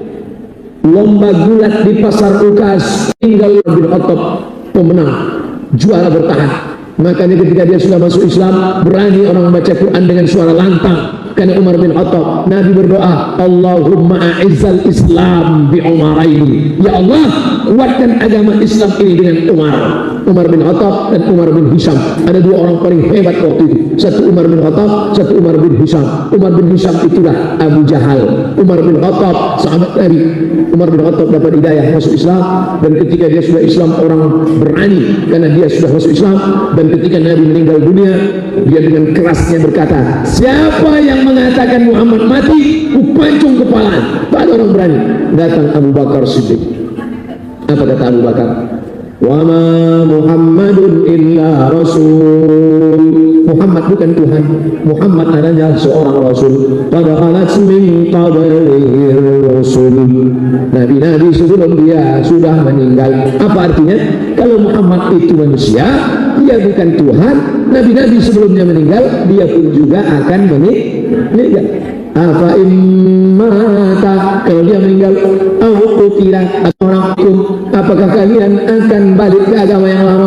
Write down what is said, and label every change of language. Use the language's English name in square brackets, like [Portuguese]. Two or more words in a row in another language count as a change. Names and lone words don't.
[Indonesian] Lomba gulat di pasar Ukas, tinggal Umar bin Khattab pemenang, juara bertahan. Makanya ketika dia sudah masuk Islam, berani orang membaca Quran dengan suara lantang. Karena Umar bin Khattab, Nabi berdoa, [Arabic] اللهم أعز الإسلام بالعمرين. [Indonesian] Ya Allah, kuatkan agama Islam ini dengan Umar bin Khattab dan Umar bin Hisham. Ada dua orang paling hebat waktu itu. Satu Umar bin Khattab, satu Umar bin Hisham. Umar bin Hisham itulah Abu Jahal. Umar bin Khattab, sahabat Nabi. Umar bin Khattab dapat hidayah masuk Islam, dan ketika dia sudah Islam, orang berani karena dia sudah masuk Islam. Dan ketika Nabi meninggal dunia, dia dengan kerasnya berkata, siapa yang mengatakan Muhammad mati, kupancung kepala. Tak ada orang berani. Datang Abu Bakar Siddiq. Apa kata Abu Bakar? [Arabic] وما محمد إلا رسول. [Indonesian] Muhammad bukan Tuhan. Muhammad adalah seorang rasul. [Arabic] قد خلت من قبله الرسل. [Indonesian] Nabi-nabi sebelum dia sudah meninggal. Apa artinya? Kalau Muhammad itu manusia, dia bukan Tuhan. Nabi-nabi sebelumnya meninggal, dia pun juga akan meninggal. Apa immata, kalau dia meninggal, [Arabic] أو قتل, [Indonesian] atau orang hukum, apakah kalian akan balik ke agama yang lama?